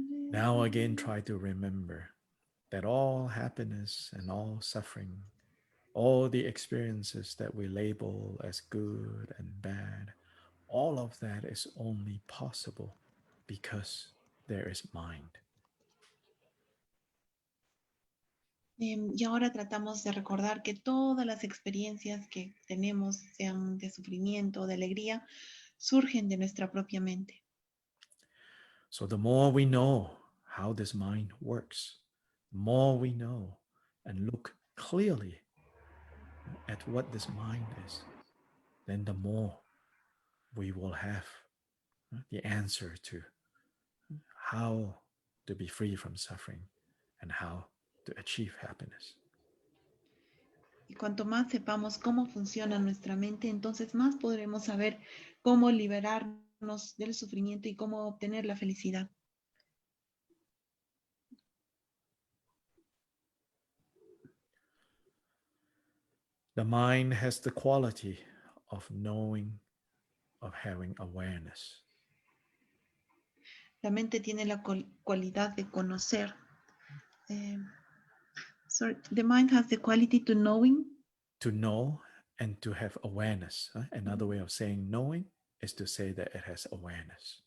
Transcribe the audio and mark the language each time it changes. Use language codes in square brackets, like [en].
[en] Now again, try to remember that all happiness and all suffering, all the experiences that we label as good and bad, all of that is only possible because there is mind. [es] Y ahora tratamos de recordar que todas las experiencias que tenemos, sean de sufrimiento o de alegría, surgen de nuestra propia mente. [en] So the more we know how this mind works, the more we know and look clearly at what this mind is, then the more we will have the answer to how to be free from suffering and how to achieve happiness. [es] Y cuanto más sepamos cómo funciona nuestra mente, entonces más podremos saber cómo liberarnos del sufrimiento y cómo obtener la felicidad. [en] The mind has the quality of knowing, of having awareness. [es] La mente tiene la cualidad de conocer. [en] The mind has the quality to knowing. To know and to have awareness. Another way of saying knowing is to say that it has awareness.